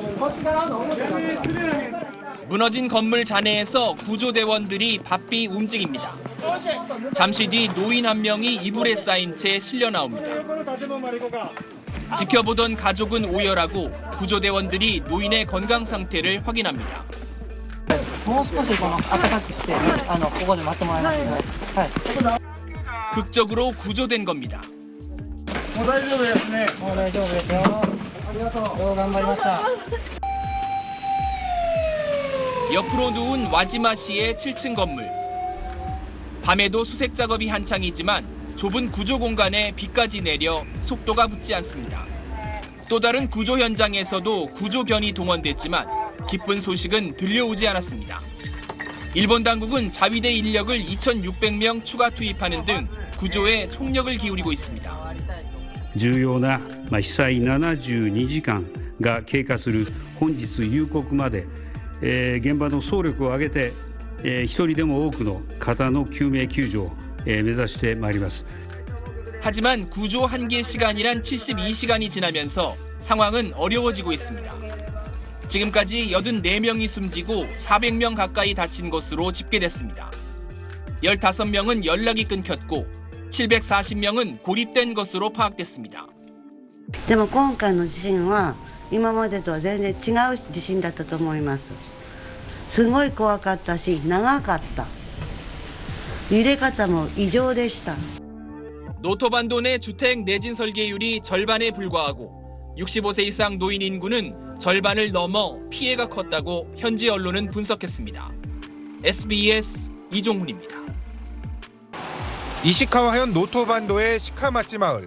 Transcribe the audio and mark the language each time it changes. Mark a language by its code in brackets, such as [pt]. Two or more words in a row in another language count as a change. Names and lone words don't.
[ko] 무너진 건물 잔해에서 구조대원들이 바삐 움직입니다. 잠시 뒤 노인 한 명이 이불에 쌓인 채 실려 나옵니다. 지켜보던 가족은 오열하고 구조대원들이 노인의 건강 상태를 확인합니다. [ja] もう少しこの暖かくしてここで待ってもらいますので、はい。 [ko] 극적으로 구조된 겁니다. [ja] もう大丈夫ですね。もう大丈夫ですよ。ありがとう。よう頑張りました。 [ko] 옆으로 누운 와지마 씨의 7층 건물. 밤에도 수색 작업이 한창이지만 좁은 구조 공간에 비까지 내려 속도가 붙지 않습니다. 또 다른 구조 현장에서도 구조견이 동원됐지만 기쁜 소식은 들려오지 않았습니다. 일본 당국은 자위대 인력을 2,600명 추가 투입하는 등 구조에 총력을 기울이고 있습니다. [ja] 重要な被災72時間が経過する本日夕刻まで、現場の総力を挙げて、一人でも多くの方の救命救助を、目指してまいります。 [ko] 하지만 구조 한계 시간이란 72시간이 지나면서 상황은 어려워지고 있습니다. 지금까지 84명이 숨지고 400명 가까이 다친 것으로 집계됐습니다. 15명은 연락이 끊겼고 740명은 고립된 것으로 파악됐습니다. [ja] でも今回の地震は今までとは全然違う地震だったと思います。すごい怖かったし長かった。揺れ方も異常でした。 [ko] 노토반도 내 주택 내진 설계율이 절반에 불과하고 65세 이상 노인 인구는 절반을 넘어 피해가 컸다고 현지 언론은 분석했습니다. SBS 이종훈입니다. 이시카와현 노토반도의 시카마치 마을.